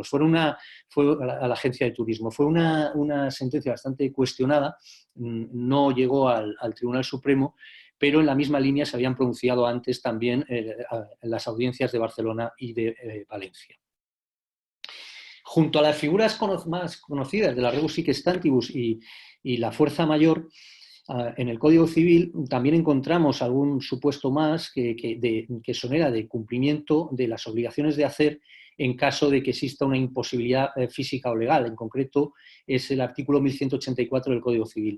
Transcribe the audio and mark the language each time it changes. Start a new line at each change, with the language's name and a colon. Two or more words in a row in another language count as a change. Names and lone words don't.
Spanish: Fue a la agencia de turismo. Fue una sentencia bastante cuestionada, no llegó al Tribunal Supremo, pero en la misma línea se habían pronunciado antes también en las audiencias de Barcelona y de Valencia. Junto a las figuras más conocidas de la
Latin: rebus sic stantibus
Spanish: y la fuerza mayor, en el Código Civil también encontramos algún supuesto más que exonera de cumplimiento de las obligaciones de hacer en caso de que exista una imposibilidad física o legal. En concreto, es el artículo 1184 del Código Civil.